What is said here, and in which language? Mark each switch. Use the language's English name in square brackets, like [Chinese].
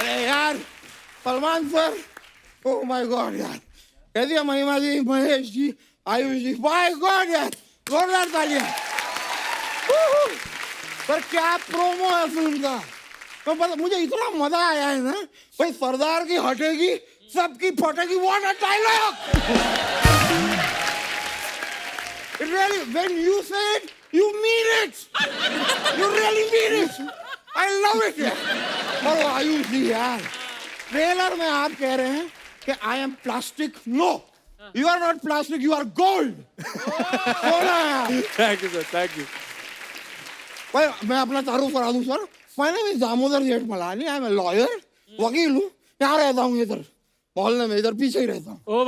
[Hindi] अरे यार Salman sir, oh my God यार, कैसी है महिमा जी, महेश जी, आयुष जी, माय गॉड यार, जोरदार तालियां। सर क्या प्रोमो है फिल्म का, तो पता मुझे इतना मजा आया है ना भाई। सरदार की हटेगी सबकी फटेगी, what a dialogue. [English] Really, when you say it, you mean it. You really mean it. I love it यार। [Hindi] और आयुष जी यार, ट्रेलर में आप कह रहे हैं कि I am plastic. [English] No, you are not plastic, you are gold. Thank you sir, thank you. [Hindi] भाई मैं अपना तारुफ करा दूं सर, मैंने भी दामोदर जेठ Malani, I M a lawyer, वकील हूँ, यहाँ रहता हूँ इधर मोहल्ले में, इधर पीछे ही रहता हूँ।